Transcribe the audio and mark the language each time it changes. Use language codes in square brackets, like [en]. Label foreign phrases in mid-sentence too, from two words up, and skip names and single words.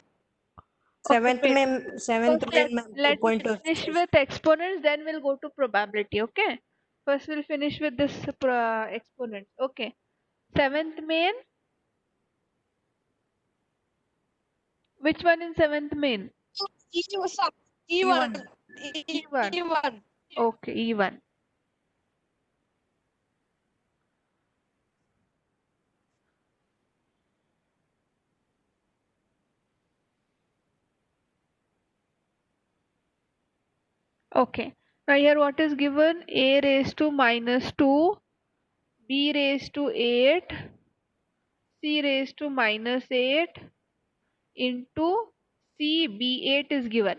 [en] Seventh wait. main, seventh First, main, ma'am, let me 2.2 finish exercise. with exponents, then we'll go to probability. Okay. First, we'll finish with this exponents. Okay. Seventh main. Which one in seventh main? E1. E1. E1. E1. Okay, E1. Okay. Now here what is given? A raised to minus 2, B raised to 8, C raised to minus 8 into C B8 is given.